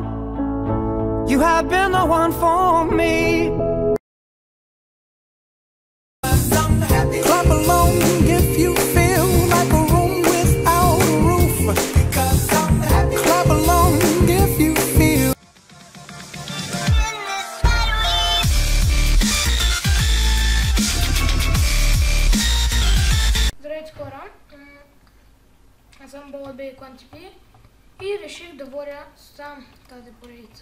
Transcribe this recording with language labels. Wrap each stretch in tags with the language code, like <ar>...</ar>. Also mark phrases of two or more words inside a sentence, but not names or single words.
<en>You have been the one for me. Clap along if you feel like a room without a roof. Clap along if you feel.</en> <bg>Здравейте хора, аз съм Балабей Quantipi и реших да водя сам тази поредица.</bg>